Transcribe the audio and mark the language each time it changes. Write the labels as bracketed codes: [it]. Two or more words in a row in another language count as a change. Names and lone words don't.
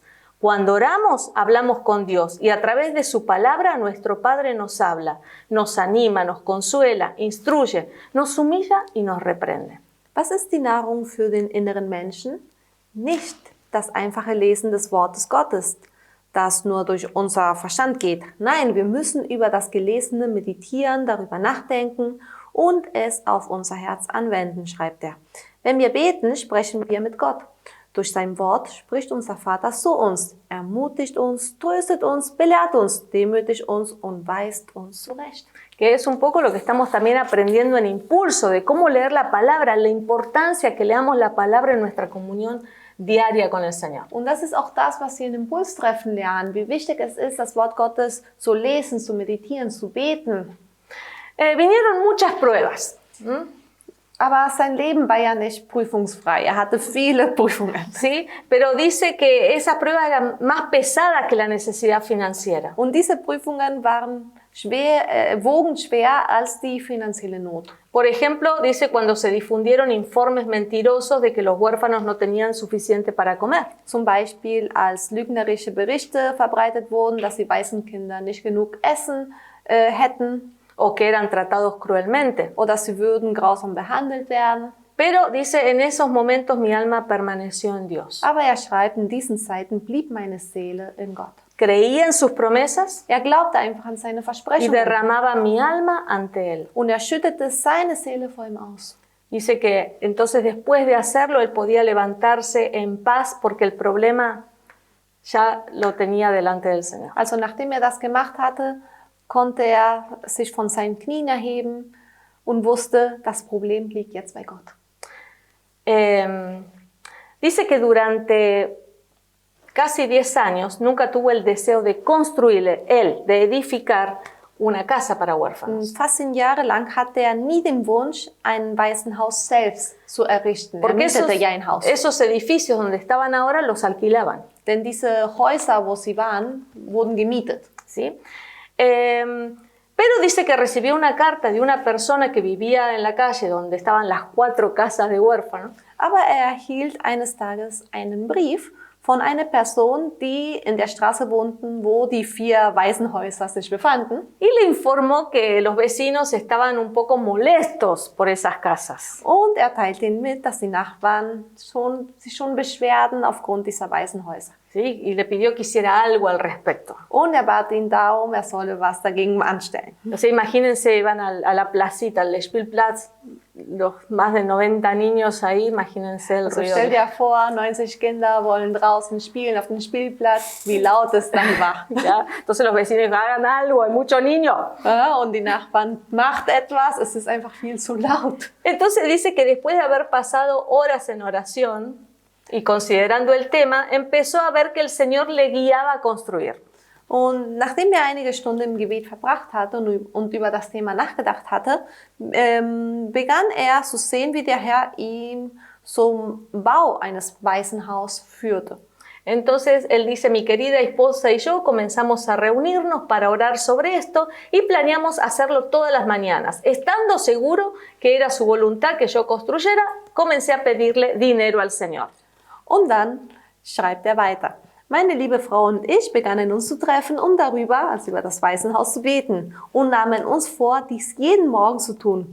[es] Cuando oramos, hablamos con Dios y a través de su palabra nuestro Padre nos habla, nos anima, nos consuela, instruye, nos humilla y nos reprende. [de] Was ist die Nahrung für den inneren Menschen? Nicht das einfache Lesen des Wortes Gottes, das nur durch unser Verstand geht. Nein, wir müssen über das Gelesene meditieren, darüber nachdenken und es auf unser Herz anwenden, schreibt er. Wenn wir beten, sprechen wir mit Gott. Durch sein Wort spricht unser Vater zu uns, ermutigt uns, tröstet uns, belehrt uns, demütigt uns und weist uns zurecht. [es] Que es un poco lo que estamos también aprendiendo en Impulso, de cómo leer la palabra, la importancia que leamos la palabra en nuestra comunión diaria con el Señor. [de] Und das ist auch das, was wir in Impulstreffen lernen, wie wichtig es ist, das Wort Gottes zu lesen, zu meditieren, zu beten. [es] Vinieron muchas pruebas. [de] Aber sein Leben war ja nicht prüfungsfrei. Er hatte viele Prüfungen. [es] Sí, pero dice que esas pruebas eran más pesadas que la necesidad financiera. [de] Und diese Prüfungen wogen schwer als die finanzielle Not. [es] Por ejemplo, dice cuando se difundieron informes mentirosos de que los huérfanos no tenían suficiente para comer. [de] Zum Beispiel als lügnerische Berichte verbreitet wurden, dass die Waisenkinder nicht genug Essen hätten. [es] O que eran tratados cruelmente. [de] Oder sie würden grausam behandelt werden. [es] Pero dice, en esos momentos mi alma permaneció en Dios. [de] Aber er schreibt, in diesen Zeiten blieb meine Seele in Gott. [es] Creía en sus promesas. [de] Er glaubte einfach an seine [es] Y [de] Versprechungen. [es] derramaba mi alma ante él. [de] Und er schüttete seine Seele vor ihm aus. [es] Dice que entonces después de hacerlo él podía levantarse en paz porque el problema ya lo tenía delante del Señor. [de] Also nachdem er das gemacht hatte, konnte er sich von seinen Knien erheben und wusste, das Problem liegt jetzt bei Gott. [es] Dice que durante casi 10 años nunca tuvo el deseo de construirle, de edificar una casa para huérfanos. [de] Fast 10 Jahre lang hatte er nie den Wunsch, ein Waisenhaus selbst zu errichten. [es] Porque [de] Er mietete ja ein Haus. [es] esos edificios donde estaban ahora los alquilaban. [de] Denn diese Häuser, wo sie waren, wurden gemietet. [es] ¿Sí? Pero dice que recibió una carta de una persona que vivía en la calle donde estaban las 4 casas de huérfanos. [de] Aber er erhielt eines Tages einen Brief von einer Person, die in der Straße wohnten, wo die 4 Waisenhäuser sich befanden. [es] Y le informó que los vecinos estaban un poco molestos por esas casas. [de] Und er teilte ihnen mit, dass die Nachbarn sich schon beschwerden aufgrund dieser Waisenhäuser. [es] ¿Sí? Y le pidió que hiciera algo al respecto. [de] Und er bat ihn darum, er solle was dagegen anstellen. [es] O sea, imagínense, iban a la placita, al Spielplatz, los más de 90 niños ahí, imagínense el [de] Also [es] ruido. [de] stell dir vor, 90 Kinder wollen draußen spielen auf dem Spielplatz, wie laut es dann war. [es] ¿Ya? Entonces los vecinos hagan algo, hay muchos niños. [de] Ja, und die Nachbarn, macht etwas, es ist einfach viel zu laut. [es] Entonces dice que después de haber pasado horas en oración y considerando el tema, empezó a ver que el Señor le guiaba a construir. [de] Und nachdem er einige Stunden im Gebet verbracht hatte und über das Thema nachgedacht hatte, begann er zu sehen, wie der Herr ihn zum Bau eines Waisenhauses führte. [es] Entonces él dice, mi querida esposa y yo comenzamos a reunirnos para orar sobre esto y planeamos hacerlo todas las mañanas. Estando seguro que era su voluntad que yo construyera, comencé a pedirle dinero al Señor. [de] Und dann schreibt er weiter. Meine liebe Frau und ich begannen uns zu treffen, um über das Waisenhaus zu beten und nahmen uns vor, dies jeden Morgen zu tun.